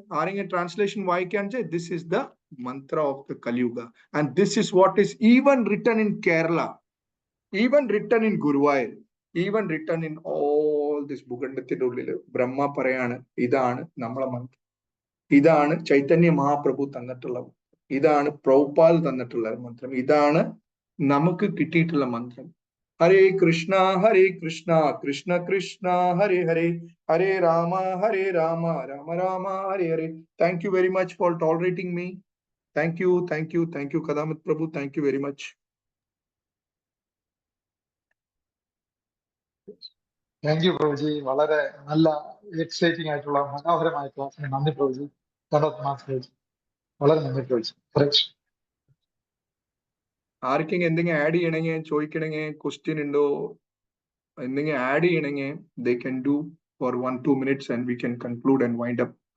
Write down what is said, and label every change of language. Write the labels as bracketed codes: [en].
[ml] ആരെങ്കിലും ട്രാൻസ്ലേഷൻ വായിക്കാൻ? [en] this is the mantra of the Kaliyuga, and this is what is even written in Kerala, even written in Guruvayur, even written in all this [ml] ഭൂഖണ്ഡത്തിന്റെ ഉള്ളിൽ ബ്രഹ്മ പറയാണ് ഇതാണ് നമ്മളെ മന്ത്രം, ഇതാണ് ചൈതന്യ മഹാപ്രഭു തന്നിട്ടുള്ള, ഇതാണ് പ്രഭുപാൽ തന്നിട്ടുള്ള മന്ത്രം, ഇതാണ് നമുക്ക് കിട്ടിയിട്ടുള്ള മന്ത്രം. [sa] ഹരേ കൃഷ്ണ കൃഷ്ണ കൃഷ്ണ ഹരേ ഹരേ, ഹരേ രാമ രാമ രാമ ഹരേ ഹരേ. [en] Thank you very much for tolerating me. Thank you Kadamit Prabhu, thank you very much. Thank you പ്രഭുജി. [ml] വളരെ നല്ല എക്സൈറ്റിംഗ് ആയിട്ടുള്ള മനോഹരമായ ക്ലാസ്സിന് നന്ദി പ്രഭുജി. വളരെ നന്ദി പ്രഭുജി. ആർക്കെങ്കിലും എന്തെങ്കിലും ആഡ് ചെയ്യണമെങ്കിൽ ചോദിക്കണമെങ്കിൽ, ക്വസ്റ്റ്യൻ ഉണ്ടോ എന്തെങ്കിലും ആഡ് ചെയ്യണമെങ്കിൽ [en] they can do for 1-2 minutes and we can conclude and wind up.